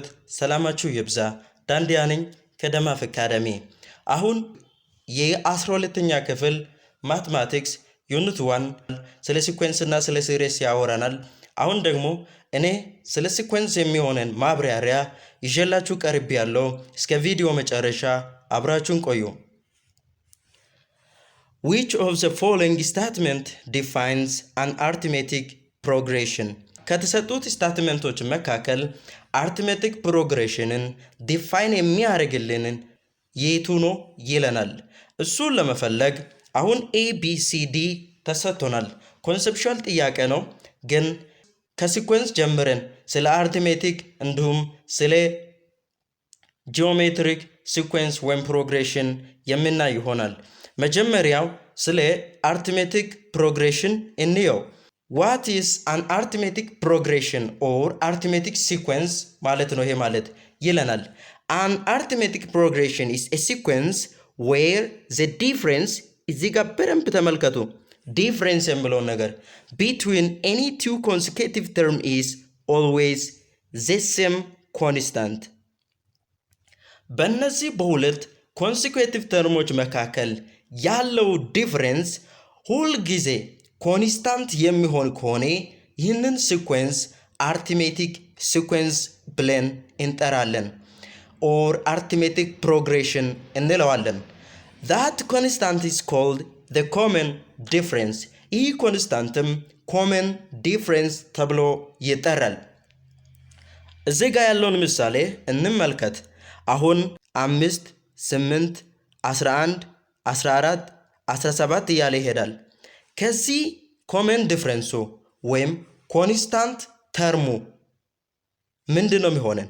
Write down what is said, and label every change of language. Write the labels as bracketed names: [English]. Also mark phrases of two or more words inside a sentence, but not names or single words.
[Amharic] ሰላማችሁ ይብዛ። ዳንዲያ ነኝ ከደማፍ አካዳሚ። አሁን የ12ኛ ክፍል [English] mathematics unit [Amharic] 1 ስለ ሲኩዌንስ እና ስለ ሲሪስ ያወራናል። አሁን ደግሞ እኔ ስለ ሲኩዌንስ የሚሆነን ማብራሪያ ይዤላችሁ ቀርቤያለሁ። እስከ ቪዲዮ መጨረሻ አብራችሁን ቆዩ። [English] Which of the following statement defines an arithmetic progression? [Amharic] ከተሰጡት ስታትመንቶች መካከል [English] arithmetic progressionን [Amharic] ዲፋይን የሚያደርግልን የቱ ነው ይለናል። እሱን ለመፈለግ አሁን ABCD ተሰጥቶናል። ኮንሰፕቹዋል ጥያቄ ነው፣ ግን ከሲኩዌንስ ጀምረን ስለ arithmetic እንዲሁም ስለ [English] geometric sequence [Amharic] ወይም ፕሮግሬሽን የምናይ ይሆናል። መጀመሪያው ስለ [English] arithmetic progression [Amharic] እንየው። What [English] is an arithmetic progression or arithmetic sequence [Amharic] ማለት ነው። ይሄ ማለት ይለናል [English] an arithmetic progression is a sequence where the difference [Amharic] እዚህ ጋር በደንብ ተመልከቱ። [English] difference [Amharic] የሚለው ነገር [English] between any two consecutive term is always the same constant። [Amharic] በእነዚህ በሁለት [English] consecutive termoች [Amharic] መካከል ያለው ዲፍረንስ ሁል ጊዜ ኮንስታንት የሚሆን ከሆነ ይህንን ሲኩዌንስ [English] arithmetic sequence [Amharic] ብለን እንጠራለን [English] or arithmetic progression [Amharic] እንለዋለን። [English] that constant is called the common difference። [Amharic] ይህ ኮንስታንትም [English] common difference [Amharic] ተብሎ ይጠራል። እዚህ ጋር ያለውን ምሳሌ እንመልከት። አሁን 5 8 11 14 17 እያለ ይሄዳል። ከዚህ [English] common difference [Amharic] ወይም [English] constant term [Amharic] ምንድን ነው የሚሆነን?